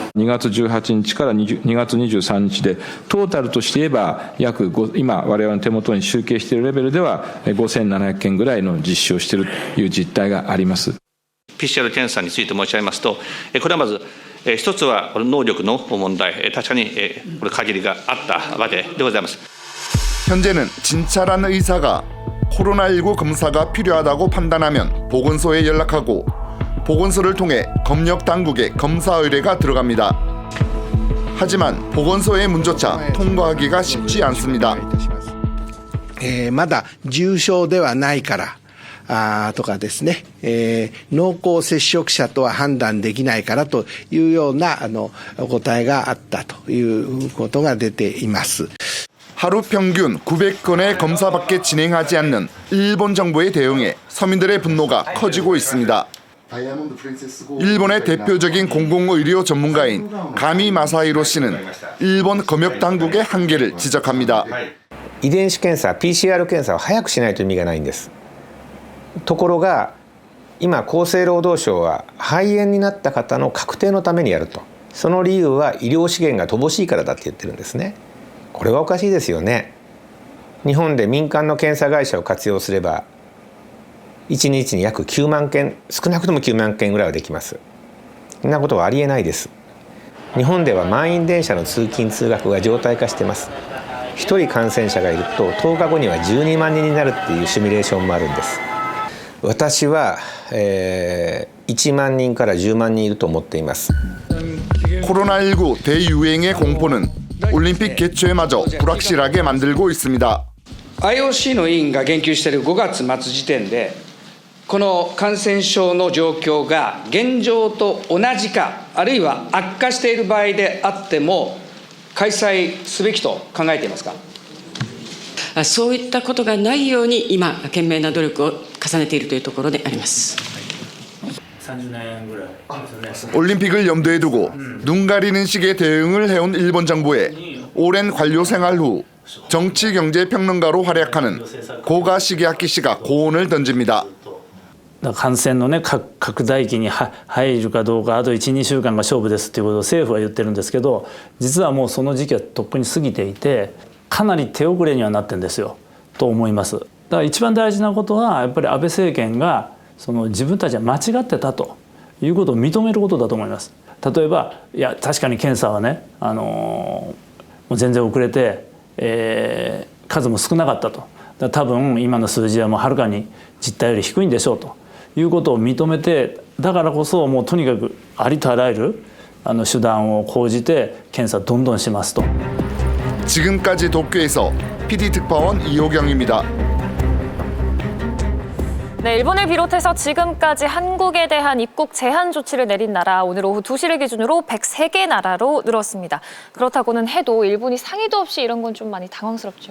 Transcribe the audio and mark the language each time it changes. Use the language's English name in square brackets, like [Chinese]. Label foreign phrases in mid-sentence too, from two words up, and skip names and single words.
[Japanese] 2 月18日から2月23日でトータルとして言えば今我々の手元に集計しているレベルでは5700件ぐらいの実施をしているという実態があります。 PCR 検査について申し上げますと、これはまず一つは能力の問題、確かにこれ限りがあったわけでございます。 [Korean] 현재는 진찰한 의사가 코로나19 검사가 필요하다고 판단하면 보건소에 연락하고 보건소를 통해 검역 당국에 검사 의뢰가 들어갑니다. 하지만 보건소의 문조차 통과하기가 쉽지 않습니다. [Japanese] まだ重症ではないからとかですね、濃厚接触者とは判断できないからというようなお答えがあったということが出ています。 [Korean] 하루 평균 900건의 검사밖에 진행하지 않는 일본 정부의 대응에 서민들의 분노가 커지고 있습니다. 일본의 대표적인 공공의료 전문가인 가미 마사히로 씨는 일본 검역 당국의 한계를 지적합니다. [Japanese] 遺伝子検査 PCR 検査を早くしないと意味がないんです。ところが今厚生労働省は肺炎になった方の確定のためにやると。その理由は医療資源が乏しいからだって言ってるんですね。これはおかしいですよね。日本で民間の検査会社を活用すれば1日に約9万件、少なくとも9万件ぐらいはできます。そんなことはありえないです。日本では満員電車の通勤通学が常態化しています。1人感染者がいると10日後には12万人になるっていうシミュレーションもあるんです。私は、1万人から10万人いると思っています。 [Korean] 코로나19 대유행의 공포는 올림픽 개최마저 불확실하게 만들고 있습니다. [Japanese] IOC の委員が言及している5月末時点でこの感染症の状況が現状と同じかあるいは悪化している場合であっても開催すべきと考えていますか。そういったことがないように今懸命な努力を重ねているというところであります。 [Korean] 올림픽을 염두에 두고 눈 가리는 식의 대응을 해온 일본 정부의 오랜 관료 생활 후 정치경제평론가로 활약하는 고가 시게아키 씨가 고온을 던집니다. [Japanese] 感染の、ね、拡大期に入るかどうかあと 1,2 週間が勝負ですということを政府は言ってるんですけど実はもうその時期はとっくに過ぎていてかなり手遅れにはなってるんですよと思います。だから一番大事なことはやっぱり安倍政権がその自分たちは間違ってたということを認めることだと思います。例えばいや確かに検査はね、もう全然遅れて、数も少なかったと。だ多分今の数字はもうはるかに実態より低いんでしょうということを認めてだからこそもうとにかくありとあらゆる手段を講じて検査どんどんしますと。 [Korean] 지금까지 도쿄에서 PD특파원 이호경입니다. 네, 일본을 비롯해서 지금까지 한국에 대한 입국 제한 조치를 내린 나라 오늘 오후 2시를 기준으로 103개 나라로 늘었습니다. 그렇다고는 해도 일본이 상의도 없이 이런 건 좀 많이 당황스럽죠.